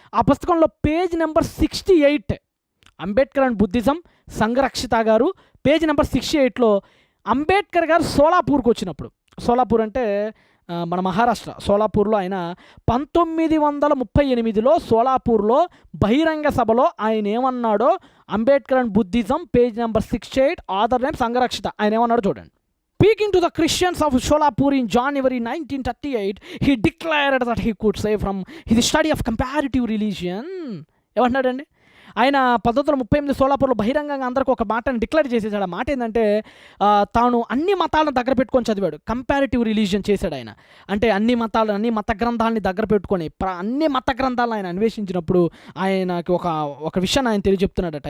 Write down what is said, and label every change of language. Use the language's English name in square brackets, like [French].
[Telugu] ఆ పుస్తకంలో page number 68 Ambedkar and Buddhism, సంఘరక్షిత గారు, పేజ్ నెంబర్ 68లో అంబేద్కర్ గారు సోలాపూర్కి వచ్చినప్పుడు, సోలాపూర్ అంటే మన మహారాష్ట్ర, సోలాపూర్లో ఆయన 1938లో సోలాపూర్లో బహిరంగ సభలో ఆయన ఏమన్నాడో Ambedkar and Buddhism page number 68, author name సంఘరక్షిత. ఆయన ఏమన్నాడో చూడండి. [English] Speaking to the Christians of Solapur in January 1938, he declared that he could say from his study of comparative religion. [Telugu] ఏమంటున్నాడండి? ఆయన 1938 సోలాపూర్లో బహిరంగంగా అందరికీ ఒక మాటను డిక్లేర్ చేసేసాడు. ఆ మాట ఏంటంటే తాను అన్ని మతాలను దగ్గర పెట్టుకొని చదివాడు. కంపారిటివ్ రిలీజియన్ చేశాడు ఆయన. అంటే అన్ని మత గ్రంథాలని దగ్గర పెట్టుకొని అన్ని మత గ్రంథాలను ఆయన అన్వేషించినప్పుడు ఆయనకి ఒక విషయాన్ని ఆయన తెలియజెప్తున్నాడట.